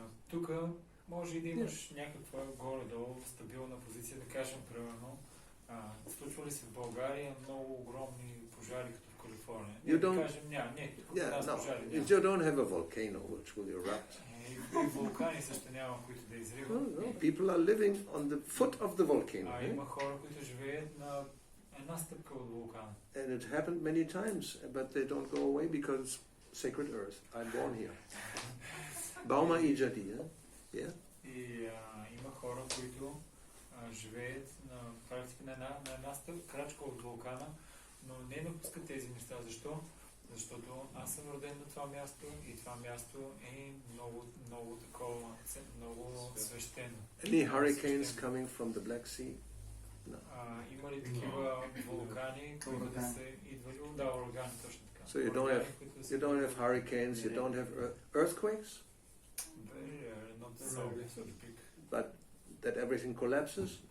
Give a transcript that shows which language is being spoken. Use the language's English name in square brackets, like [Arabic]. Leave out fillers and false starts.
[Bulgarian] Тук може и да имаш някаква горе-долу стабилна позиция, да кажем, примерно, случва ли се в България много огромни пожари, като в Калифорния? Да кажем, няма, пожари. [English] You don't have a volcano which will erupt. [Bulgarian] И вулкани също няма, които да изриват. [English] No, people are living on the foot of the volcano. [Bulgarian] Има хора, които живеят на една стъпка от вулкана. [English] And it happened many times, but they don't go away because it's sacred earth. I'm born here. Bauma ijadi, yeah? [Bulgarian] И има хора, които живеят на практика на една крачка от вулкана, но не напускат тези места. Защо? Защото аз съм роден на това място и това място е много такова, много свещено. [English] Any hurricanes coming from the Black Sea? No. [Bulgarian] Има ли такива вулкани, които да са идвали? Да, урагани, точно така. [English] So you don't have hurricanes, you don't have earthquakes? Not so big. But that everything collapses?